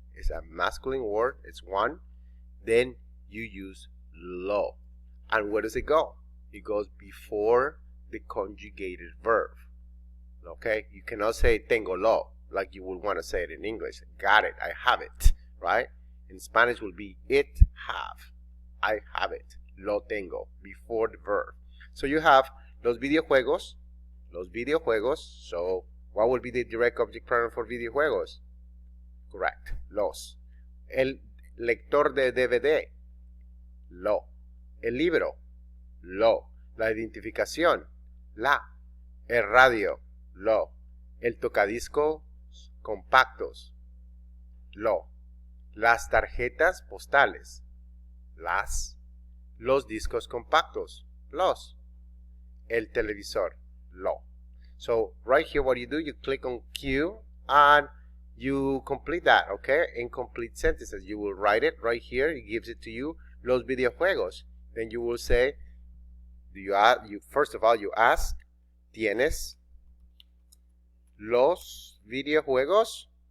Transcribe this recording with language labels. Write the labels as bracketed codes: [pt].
[en] It's a masculine word. It's one. Then you use lo. And where does it go? It goes before the conjugated verb. Okay? You cannot say tengo lo like you would want to say it in English. Got it. I have it. Right? In Spanish will be it have. I have it. Lo tengo. Before the verb. So you have los videojuegos. Los videojuegos. So what will be the direct object pronoun for videojuegos? Correct. Los. [es] El lector de DVD. Lo. El libro. Lo. La identificación. La. El radio. Lo. El tocadiscos compactos. Lo. Las tarjetas postales. Las. Los discos compactos. Los. El televisor. Lo. [en] So right here what you do, you click on Q and you complete that, okay? Incomplete sentences. You will write it right here. It gives it to you. Los videojuegos. Then you will say, first of all, you ask, ¿tienes los videojuegos?